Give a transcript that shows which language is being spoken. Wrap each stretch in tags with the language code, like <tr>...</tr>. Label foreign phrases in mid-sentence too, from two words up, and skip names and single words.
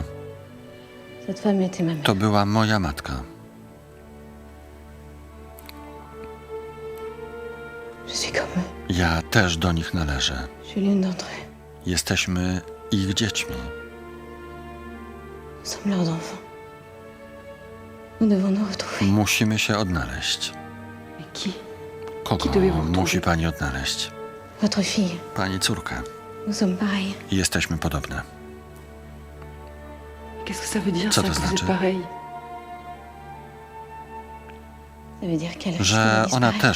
<fr>Cette femme était ma mère.</fr> <pl>to była moja matka.</pl> <fr>Je suis comme eux.</fr> <pl>Ja też do nich należę.</pl> <fr>Je suis l'une d'entre eux.</fr> <pl>Jesteśmy ich dziećmi.</pl> <fr>Nous sommes leurs enfants. Nous devons nous retrouver.</fr> <pl>Musimy się odnaleźć.</pl> <fr>Mais qui?</fr> <pl>Kogo</pl> <fr>devez-vous retrouver?</fr> <pl>musi pani odnaleźć?</pl> <fr>Votre fille.</fr> <pl>Pani córkę.</pl> <fr>Nous sommes pareils.</fr> <pl>Jesteśmy podobne.</pl> <fr>Qu'est-ce que ça veut dire,</fr> <pl>Co</pl> <fr>ça,</fr> <pl>to</pl> <fr>que vous</fr> <pl>znaczy?</pl> <fr>êtes pareil? Ça veut dire qu'elle</fr> <pl>Że</pl> <fr>risque de</fr> <pl>ona</pl> <fr>disparaître.</fr>